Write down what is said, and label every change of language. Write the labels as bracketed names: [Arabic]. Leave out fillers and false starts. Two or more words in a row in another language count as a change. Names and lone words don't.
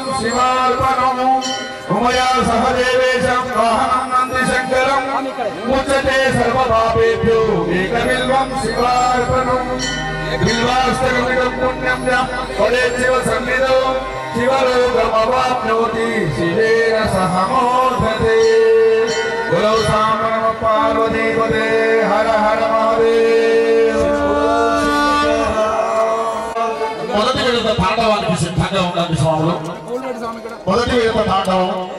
[Sanskrit] शिवार्पणं उमया सह देवेशं वाहनं नन्दिशङ्करं मुच्यते सर्वपापेभ्यो एकबिल्वं शिवार्पणं बिल्वाष्टकमिदं पुण्यं च फलेन शिवसन्निधौ शिवलोकमवाप्नोति शिवेन सह मोदते गुरौ साम्ब नमः पार्वतीपते हर हर महादेव [Telugu] మొదటి విడత తాండవానికి సిద్ధంగా ఉండండి స్వాములు మొదటి విడత తాండవం